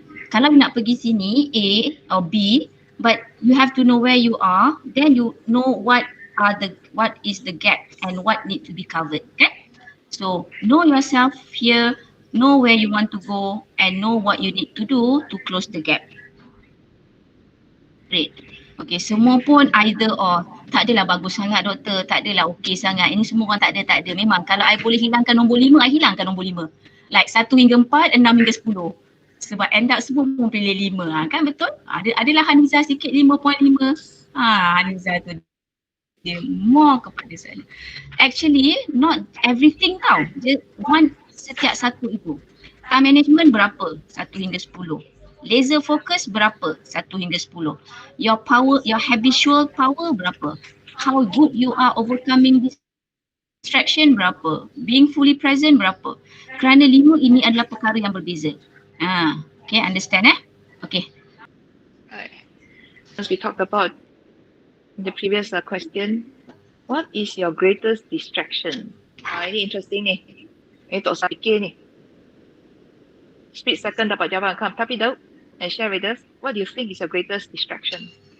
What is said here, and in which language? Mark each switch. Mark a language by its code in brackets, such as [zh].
[ms] Kalau nak pergi sini, [en] A or B, but you have to know where you are, then you know what is the gap and what need to be covered. Okay? So know yourself here, know where you want to go, and know what you need to do to close the gap. Great. Okay, [ms] semua pun [en] either or. [ms] Tak adalah bagus sangat doktor, tak adalah okey sangat. Ini semua orang tak ada. Memang kalau I boleh hilangkan nombor 5, I hilangkan nombor 5. Like 1 hingga 4, 6 hingga 10. Sebab [en] end up [ms] semua pun pilih 5. Kan betul? Adalah Angzzas sikit 5.5. Angzzas tu dia more kepada sana. [en] Actually not everything tau. Just one [ms] setiap satu itu. Time management berapa? 1 hingga 10. Laser focus berapa? 1 hingga 10. [en] Your power, your habitual power berapa? How good you are overcoming distraction berapa? Being fully present berapa? [ms] Kerana 5 ini adalah perkara yang berbeza. [en] Okay, understand Okay. As we talked about in the previous question, what is your greatest distraction? [ms] Ini interesting ni. Ini tak usah fikir ni. [en] Split second [ms] dapat jawab kan. Tapi [en] Daud, and share with us, what do you think is your greatest distraction?